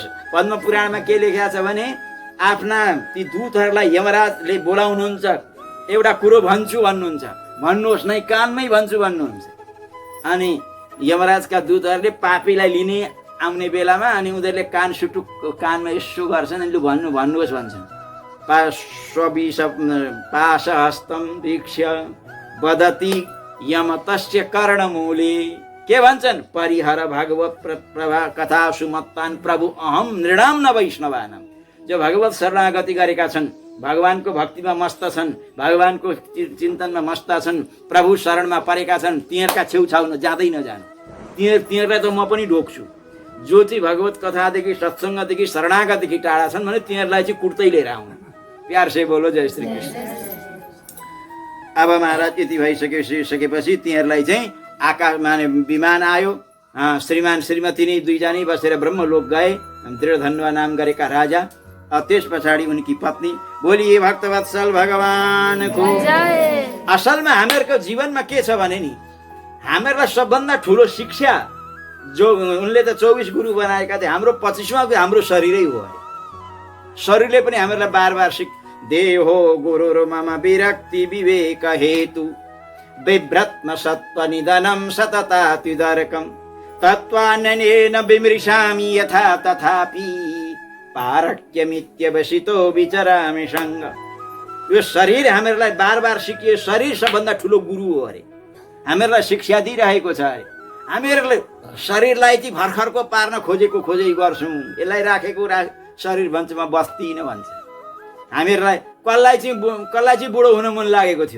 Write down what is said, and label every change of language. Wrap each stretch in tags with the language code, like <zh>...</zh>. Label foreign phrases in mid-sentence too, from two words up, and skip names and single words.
<ne>पद्म पुराणमा के लेखेको छ भने आफ्ना ती दूतहरूलाई यमराजले बोलाउनुहुन्छ। एउटा कुरो भन्छु भन्नुहुन्छ। भन्नुहोस् नै कानमै भन्छु भन्नुहुन्छ। अनि यमराजका दूतहरूले पापीलाई लिने आउने बेलामा अनि उनीहरूले कान सुटुक कानमा यसो गर्छन्। अनि भन्नुहोस् भन्छन्।</ne> <sa>पाशहस्तम वीक्ष्य वदति यम तस्य कर्णमूले।</sa> <ne>के भन्छन्?</ne> <sa>परिहर भागवत प्रभा कथा सुमत्तान प्रभु अहम नृणाम न वैष्णवानम।</sa> <ne>जो भगवत शरणागति गरेका छन्, भगवानको भक्तिमा मस्त छन्, भगवानको चिन्तनमा मस्त छन्, प्रभु शरणमा परेका छन्, तिनीहरूका छेउछाउ जाँदै नजानु। तिनीहरूलाई त म पनि ढोक्छु। जो चाहिँ भगवत कथादेखि सत्सङ्गदेखि शरणागतदेखि टाढा छन् भने तिनीहरूलाई चाहिँ कुर्तै लिएर आउनु।</ne> <hi>प्यार से बोलो जय श्री कृष्ण।</hi> <ne>अब महाराज यति भइसकेपछि तिनीहरूलाई चाहिँ आकाश माने विमान आयो। श्रीमान श्रीमती नै दुईजनै बसेर ब्रह्मलोक गए। दृढधन्वा नाम गरेका राजा। त्यस पछाडि उनकी पत्नी। बोलिए भक्तवत्सल भगवानको। असलमा हामीहरूको जीवनमा के छ भने नि हामीहरूलाई सबभन्दा ठुलो शिक्षा जो उनले त 24 गुरु बनाएका थिए। हाम्रो 25वां हाम्रो शरीरै हो। शरीरले पनि हामीहरूलाई बार बार</ne> <sa>देहो गुरु मम विरक्ति विवेक हेतु बिभ्रत्म सत्व निधनम सततात्युदरकम तत्त्वान्यनेन विमृशामि यथा तथापि पारक्यमित्यवसितो विचरामि सङ्ग।</sa> <ne>यो शरीर हामीहरूलाई बार बार सिकिए। शरीर सबभन्दा ठुलो गुरु हो अरे। हामीहरूलाई शिक्षा दिइरहेको छ अरे। हामीहरूले शरीरलाई चाहिँ भर्खरको पार्न खोजै गर्छौँ। यसलाई राखेको शरीर भन्छ म बस्दिनँ भन्छ। हामीहरूलाई कसलाई चाहिँ बुढो हुन मन लागेको थियो।</ne>